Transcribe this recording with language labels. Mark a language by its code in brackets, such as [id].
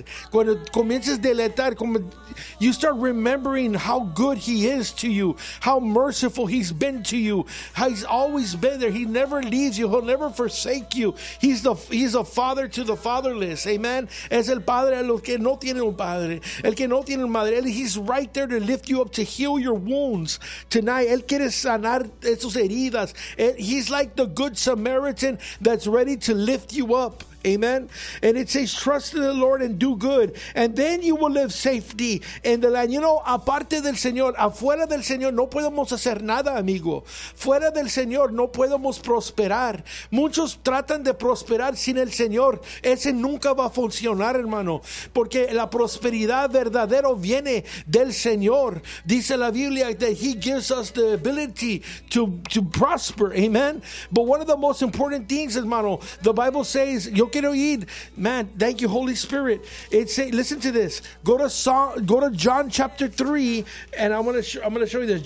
[es] Cuando comiences a deleitar, [en] you start remembering how good he is to you, how merciful he's been to you, how he's always been there. He never leaves you. He'll never forsake you. He's a father to the fatherless. Amen. [es] Es el padre a los que no tienen un padre, el que no tiene madre. [en] He's right there to lift you up, to heal your wounds tonight. [es] Él quiere sanar esas heridas. [en] He's like the good Samaritan that's ready to lift you up. Amen. And it says, "Trust in the Lord and do good, and then you will live safely in the land." You know, [es] aparte del Señor, afuera del Señor no podemos hacer nada, amigo. Fuera del Señor no podemos prosperar. Muchos tratan de prosperar sin el Señor. Ese nunca va a funcionar, hermano, porque la prosperidad verdadera viene del Señor. Dice la Biblia [en] that he gives us the ability to prosper. Amen. But one of the most important things, hermano, the Bible says, man, thank you, Holy Spirit. It's a, listen to this. Go to John chapter 3, and I'm gonna show you this.